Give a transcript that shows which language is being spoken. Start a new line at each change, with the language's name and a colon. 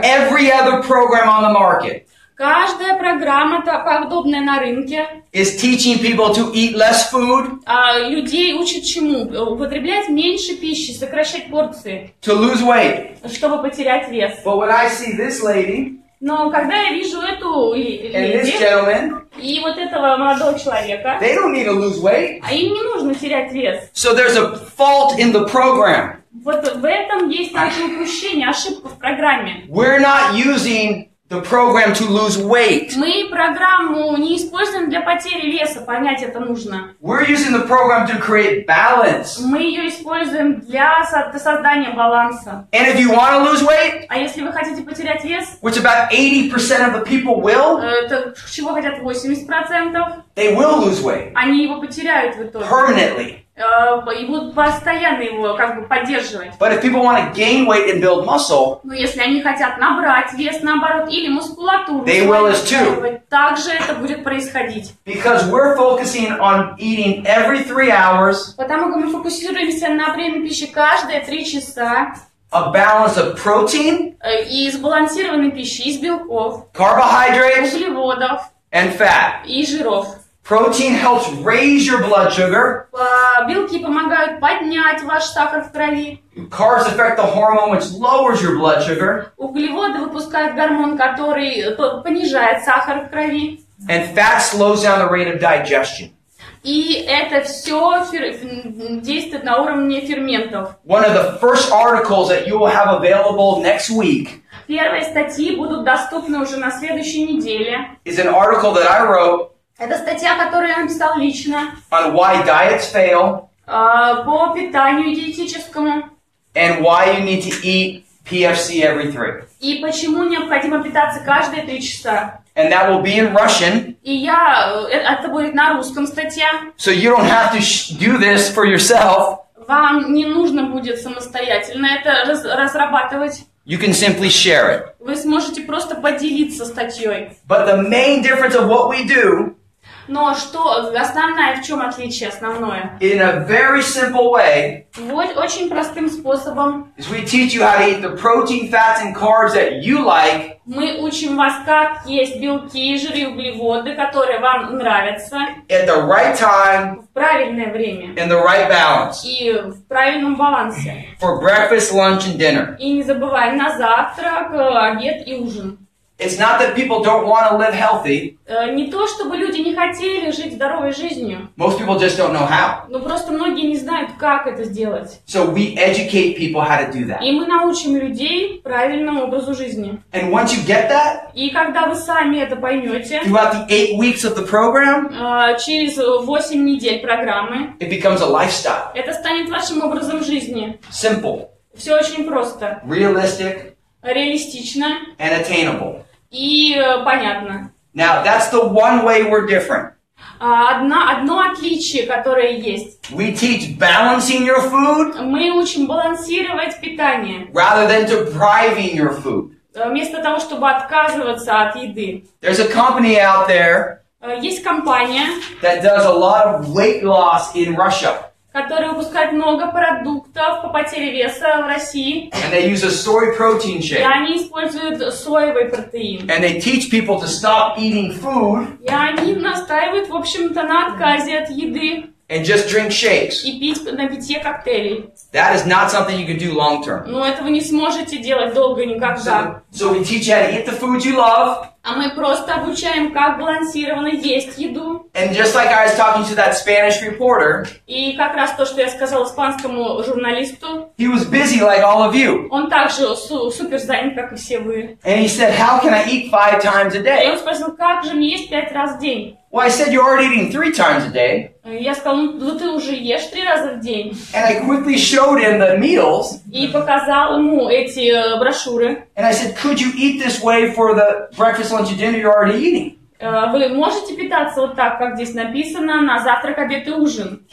English: Every other program on the market
Russian: Каждая программа, подобная на рынке,
English: is teaching people to eat less food,
Russian: людей учат чему? Употреблять меньше пищи, сокращать порции,
English: to lose weight.
Russian: чтобы потерять вес.
English: But when I see this lady
Russian: Но когда я вижу эту
English: and this
Russian: леди
English: gentleman,
Russian: и вот этого молодого человека,
English: they don't need to lose weight.
Russian: им не нужно терять вес.
English: So there's a fault in the program.
Russian: Вот в этом есть такое упущение, ошибка в программе.
English: We're not using the program to lose weight.
Russian: Мы программу не используем для потери веса, понять это нужно.
English: We're using the program to create balance.
Russian: Мы ее используем для создания баланса.
English: And if you want to lose weight,
Russian: А если вы хотите потерять вес,
English: which about 80% of the people will,
Russian: это чего хотят 80%,
English: they will lose weight
Russian: они его потеряют в итоге.
English: permanently.
Russian: И будут постоянно его как бы поддерживать.
English: But if people want to gain weight and build muscle,
Russian: Но если они хотят набрать вес, наоборот, или мускулатуру,
English: they will as too.
Russian: также это будет происходить.
English: Because we're focusing on eating every 3 hours,
Russian: Потому что мы фокусируемся на приеме пищи каждые 3 часа,
English: a balance of protein,
Russian: и сбалансированной пищи из белков,
English: carbohydrates,
Russian: углеводов
English: and fat.
Russian: и жиров.
English: Protein helps raise your blood sugar.
Russian: Белки помогают поднять ваш сахар в крови.
English: Carbs affect the hormone which lowers your blood sugar.
Russian: Углеводы выпускают гормон, который понижает сахар в крови.
English: And fat slows down the rate of digestion.
Russian: И это все действует на уровне ферментов.
English: One of the first articles that you will have available next week
Russian: Первые статьи будут доступны уже на следующей неделе.
English: is an article that I wrote
Russian: Это статья, которую я написал лично,
English: on why diets fail
Russian: по питанию диетическому.
English: and why you need to eat PFC every 3.
Russian: И почему необходимо питаться каждые 3 часа.
English: And that will be in Russian,
Russian: И это будет на русском статья.
English: so you don't have to do this for yourself.
Russian: Вам не нужно будет самостоятельно это разрабатывать.
English: You can simply share it.
Russian: Вы сможете просто поделиться статьей.
English: But the main difference of what we do
Russian: Но что основное, в чем отличие основное?
English: in a very simple way
Russian: Вот очень простым способом
English: is we teach you how to eat the protein, fats, and carbs that you like
Russian: мы учим вас, как есть белки, жиры, углеводы, которые вам нравятся,
English: at the right time
Russian: в правильное время
English: in the right balance
Russian: и в правильном балансе.
English: for breakfast, lunch, and dinner.
Russian: И не забываем на завтрак, обед и ужин.
English: It's not that people don't want to live healthy.
Russian: Не то, чтобы люди не хотели жить здоровой жизнью,
English: Most people just don't know how.
Russian: но просто многие не знают, как это сделать.
English: So we educate people how to do that.
Russian: И мы научим людей правильному образу жизни.
English: And once you get that,
Russian: И когда вы сами это поймете,
English: throughout the 8 weeks of the program,
Russian: через 8 недель программы,
English: it becomes a lifestyle.
Russian: это станет вашим образом жизни.
English: Simple,
Russian: Все очень просто,
English: realistic,
Russian: реалистично
English: and attainable.
Russian: и понятно.
English: Now, that's the one way we're different.
Russian: Одно отличие, которое есть.
English: We teach balancing your food
Russian: Мы учим балансировать питание,
English: rather than depriving your food.
Russian: вместо того, чтобы отказываться от еды.
English: There's a company out there
Russian: Есть компания,
English: that does a lot of weight loss in Russia.
Russian: которая выпускает много продуктов по потере веса в России.
English: And they use a soy protein
Russian: И
English: shake.
Russian: они используют соевый протеин.
English: And they teach people to stop eating food
Russian: И они настаивают, в общем-то, на отказе от еды
English: and just drink shakes.
Russian: и пить на питье коктейлей.
English: That is not something you can do long term.
Russian: Но этого не сможете делать долго никогда.
English: So we teach you how to eat the food you love
Russian: А мы просто обучаем, как балансированно есть еду.
English: And just like I was talking to that Spanish reporter,
Russian: и как раз то, что я сказал испанскому журналисту,
English: he was busy like all of you.
Russian: Он также супер занят, как и все вы.
English: And he said, how can I eat 5 times a
Russian: И
English: day?
Russian: он спросил, как же мне есть 5 раз в день?
English: Well, I said, you're already eating 3 times a day.
Russian: Я сказал, ну ты уже ешь 3 раза в день.
English: And I quickly showed him the meals.
Russian: И показал ему эти брошюры.
English: And I said, could you eat this way for the breakfast, lunch, and dinner you're already eating?
Russian: Вы можете питаться вот так, как здесь написано, на завтрак, обед и ужин?